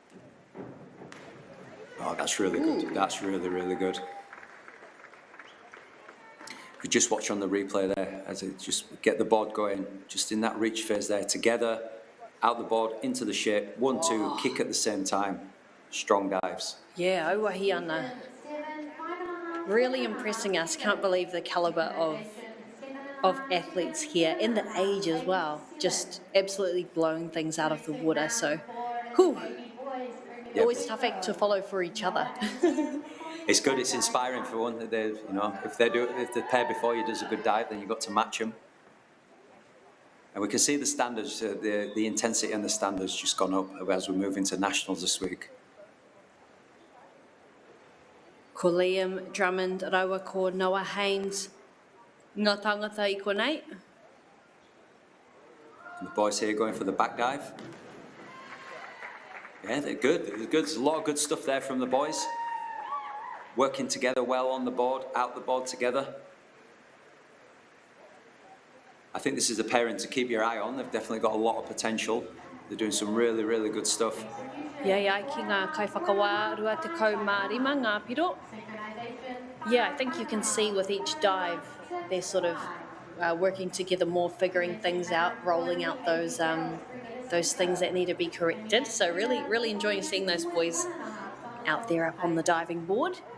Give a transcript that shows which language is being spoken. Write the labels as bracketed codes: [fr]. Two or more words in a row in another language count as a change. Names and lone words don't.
[en] Oh, that's really good. That's really, really good. If you just watch on the replay there, as it just get the board going, just in that reach phase there, together, out the board, into the shape, 1, 2, kick at the same time. Strong dives. Yeah, [mi] auahi ana. [en] Really impressing us. Can't believe the calibre of athletes here and the age as well. Just absolutely blowing things out of the water. So, whew. Yep. Always tough act to follow for each other. It's good. It's inspiring for one. They, you know, if the pair before you does a good dive, then you've got to match them. And we can see the standards, the intensity and the standards just gone up as we move into nationals this week. [mi] Ko Liam Drummond, Rauwa ko Noah Haynes. Ngā tangata I konei. [en] And the boys here going for the back dive. Yeah, they're good. They're good. There's a lot of good stuff there from the boys. Working together well on the board, out the board together. I think this is a pairing to keep your eye on. They've definitely got a lot of potential. They're doing some really, really good stuff. Yeah, [mi] ki ngā kaiwhakawā rua te kau mā rima ngā piro. [en] Yeah, I think you can see with each dive, they're sort of working together more, figuring things out, rolling out those things that need to be corrected. So really, really enjoying seeing those boys out there up on the diving board.